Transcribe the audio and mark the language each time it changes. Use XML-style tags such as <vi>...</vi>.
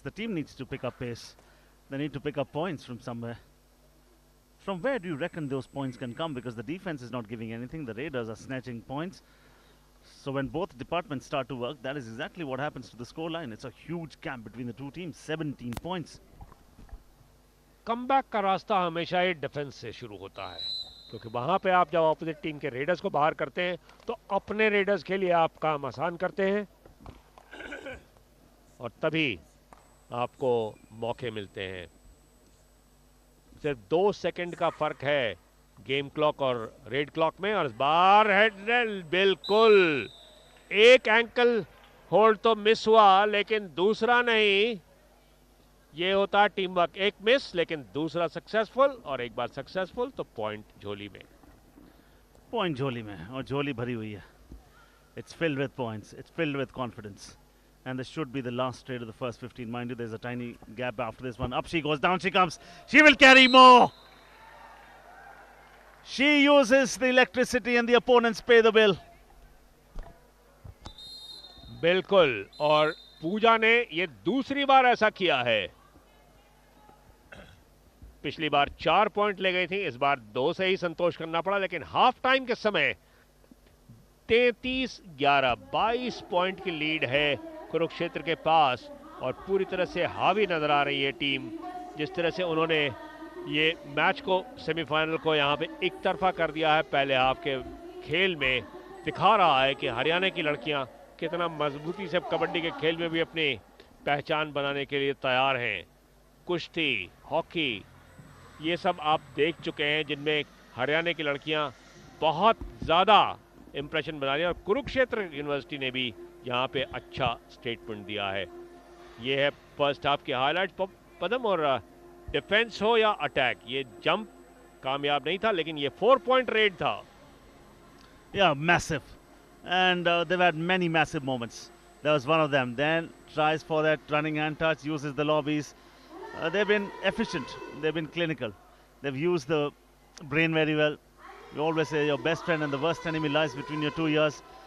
<en>The team needs to pick up pace. They need to pick up points from somewhere. From where do you reckon those points can come? Because the defense is not giving anything. The Raiders are snatching points. So when both departments start to work, that is exactly what happens to the scoreline. It's a huge gap between the two teams. 17 points.</en> <hi>Comeback का रास्ता हमेशा ही defence से शुरू होता है, क्योंकि वहां पे आप जब ऑपोजिट टीम के रेडर्स को बाहर करते हैं तो अपने रेडर्स के लिए आप काम आसान करते हैं और तभी आपको मौके मिलते हैं। सिर्फ 2 सेकंड का फर्क है गेम क्लॉक और रेड क्लॉक में, और इस बार हेड बिल्कुल एक एंकल होल्ड तो मिस हुआ लेकिन दूसरा नहीं। ये होता है टीम वर्क। एक मिस लेकिन दूसरा सक्सेसफुल, और एक बार सक्सेसफुल तो पॉइंट झोली में। पॉइंट झोली में, और झोली भरी हुई है।</hi> <en>It's filled with points. It's filled with confidence. And this should be the last trade of the first 15. Mind you, there's a tiny gap after this one. Up she goes, down she comes. She will carry more. She uses the electricity and the opponents pay the bill.</en> <hi>बिल्कुल, और पूजा ने ये दूसरी बार ऐसा किया है। पिछली बार 4 point ले गई थी, इस बार 2 से ही संतोष करना पड़ा, लेकिन हाफ टाइम के समय 33-11, 22 पॉइंट की लीड है कुरुक्षेत्र के पास और पूरी तरह से हावी नजर आ रही है टीम। जिस तरह से उन्होंने ये मैच को, सेमीफाइनल को यहाँ पे एक तरफा कर दिया है पहले हाफ के खेल में, दिखा रहा है कि हरियाणा की लड़कियाँ कितना मजबूती से कबड्डी के खेल में भी अपनी पहचान बनाने के लिए तैयार हैं। कुश्ती, हॉकी, ये सब आप देख चुके हैं जिनमें हरियाणा की लड़कियां बहुत ज़्यादा इम्प्रेशन बना रही हैं और कुरुक्षेत्र यूनिवर्सिटी ने भी यहाँ पे अच्छा स्टेटमेंट दिया है। ये है फर्स्ट हाफ के हाईलाइट पदम, और डिफेंस हो या अटैक, ये जंप कामयाब नहीं था लेकिन ये 4 पॉइंट रेड था।</hi> <en>Yeah, massive. And they've had many massive moments. That was one of them. Then tries for that running hand touch, uses the lobbies. They've been efficient. They've been clinical. They've used the brain very well. You always say your best friend and the worst enemy lies between your two ears.</en>